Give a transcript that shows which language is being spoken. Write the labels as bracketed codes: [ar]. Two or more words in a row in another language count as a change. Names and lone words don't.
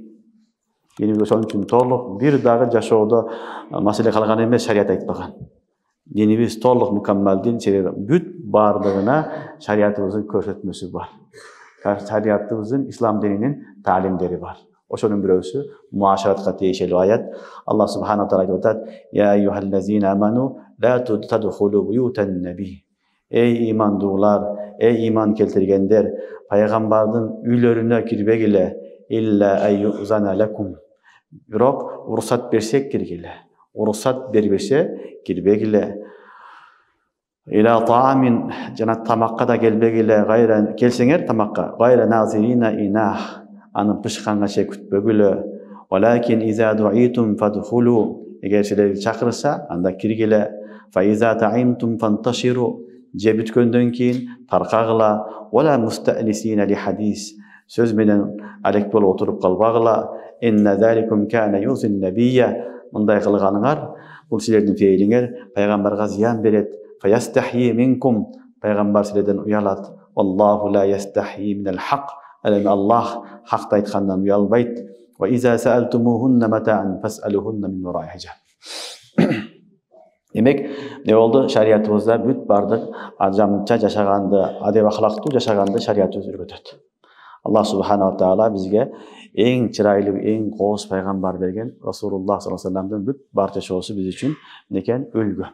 [ky] Динибиз ошон үчүн толук бир дагы жашоодо маселе калган эмес, шарият айтпаган. Динибиз толук мукаммал дин, себеби бүт баардыгына шариятыбыздын көрсөтмөсү бар. Шариятыбыздын ислам дининин таалимдери бар. Ошонун бирөөсү муашаратка тиешелүү аят. [ar] الله سبحانه وتعالى [ky] айтып атат: [ar] "يا أيها الذين آمنوا لا تدخلوا بيوت النبي." [ky] Эй имандуулар, эй иман келтиргендер, пайгамбардын үйлөрүнө кирбегиле, [ar] إلا أن يؤذن لكم. [ky] Бирок уруксат берсек киргиле. Уруксат бербесе кирбегиле. [ar] إلى طعام, [ky] жана тамакка да келбегиле, гайра келсеңер тамакка, [ar] غير ناظرين إناه. [ky] Аны пышканга чейин күтпөгүлө. [ar] ولكن إذا دعيتم فادخلوا. [ky] Эгер силерди чакырса, анда киргиле. [ar] فإذا طعمتم فانتشروا. [ky] Же бүткөндөн кийин таркагыла. [ar] ولا مستأنسين لحديث. [ky] Сөз менен алек болуп отуруп калбагыла. [ar] إن ذلكم كان يؤذي النبي. [ky] Мындай кылганыңар, бул силердин фейлиңер пайгамбарга зыян берет. [ar] فيستحيي منكم. [ky] Пайгамбар силерден уялат. [ar] والله لا يستحيي من الحق. [ky] Аллах хакты айткандан уялбайт. [ar] وإذا سألتموهن متاعا فاسألوهن من وراء حجاب. [ky] Демек, не болду? Шариятыбызда бүт бардык адамча жашаганды, адеп ахлактуу жашаганды шариятыбыз үйрөтөт. [ar] الله سبحانه وتعالى [ky] бизге эң чырайлуу, эң кооз пайгамбар берген Расулуллах [ar] صلى الله عليه وسلم [ky] бүт бар жашоосу биз үчүн некен үлгү.